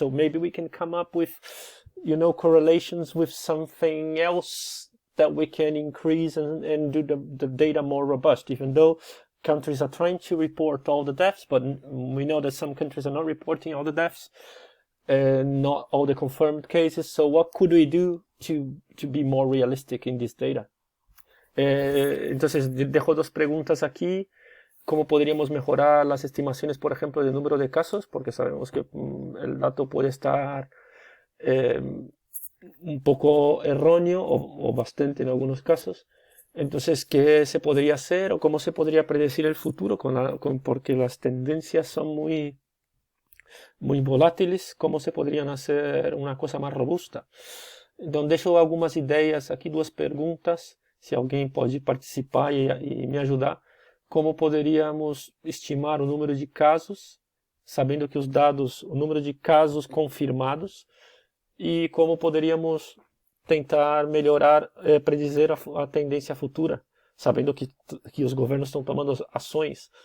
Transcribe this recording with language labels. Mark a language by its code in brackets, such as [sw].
[en] So maybe we can come up with, correlations with something else that we can increase and do the data more robust, even though countries are trying to report all the deaths, but we know that some countries are not reporting all the deaths and not all the confirmed cases. So what could we do to be more realistic in this data? [es] Entonces, dejo 2 preguntas aquí. ¿Cómo podríamos mejorar las estimaciones, por ejemplo, del número de casos? Porque sabemos que el dato puede estar un poco erróneo o bastante en algunos casos. Entonces, ¿qué se podría hacer o cómo se podría predecir el futuro? Porque las tendencias son muy volátiles. ¿Cómo se podrían hacer una cosa más robusta? [pt] Então, deixo algumas ideias aqui, 2 perguntas, se alguém pode participar e me ajudar. Como poderíamos estimar o número de casos, sabendo que o número de casos confirmados, e como poderíamos tentar melhorar, predizer a tendência futura, sabendo que os governos estão tomando ações.